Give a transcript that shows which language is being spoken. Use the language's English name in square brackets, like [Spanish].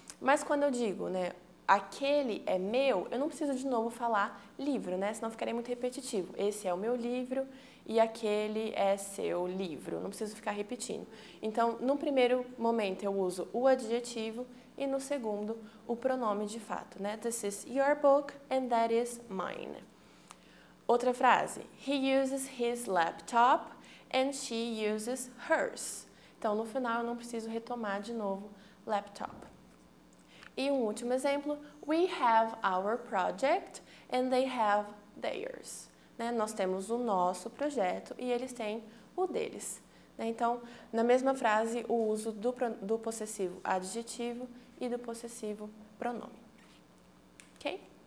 [Portuguese] Mas quando eu digo, né, aquele é meu, eu não preciso de novo falar livro, né? Senão ficaria muito repetitivo. Esse é o meu livro e aquele é seu livro. Não preciso ficar repetindo. Então, no primeiro momento eu uso o adjetivo e no segundo o pronome de fato, né? [English] This is your book and that is mine. [Portuguese] Outra frase. [English] He uses his laptop and she uses hers. [Portuguese] Então, no final eu não preciso retomar de novo laptop. E um último exemplo, [English] we have our project and they have theirs. [Portuguese] Né? Nós temos o nosso projeto e eles têm o deles. Né? Então, na mesma frase, o uso do possessivo adjetivo e do possessivo pronome. Ok?